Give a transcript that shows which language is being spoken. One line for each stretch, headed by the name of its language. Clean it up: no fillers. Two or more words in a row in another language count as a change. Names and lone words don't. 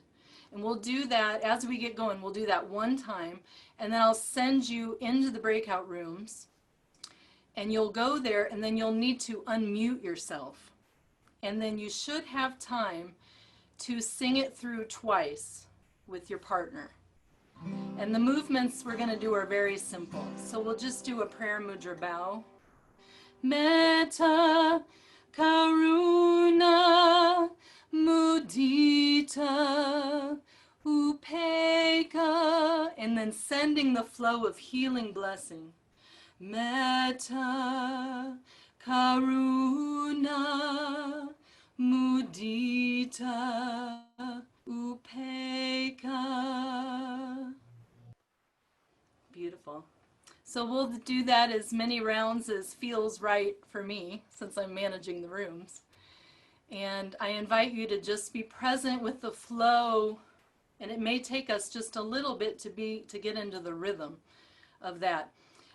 English: And we'll do that as we get going. We'll do that one time, and then I'll send you into the breakout rooms, and you'll go there, and then you'll need to unmute yourself. And then you should have time to sing it through twice with your partner. And the movements we're going to do are very simple. So we'll just do a prayer mudra bow.
Pali: Metta, karuna, mudita, upeka.
English: And then sending the flow of healing blessing.
Pali: Metta, karuna, mudita, upeka.
English: Beautiful. So we'll do that as many rounds as feels right for me, since I'm managing the rooms. And I invite you to just be present with the flow, and it may take us just a little bit to get into the rhythm of that.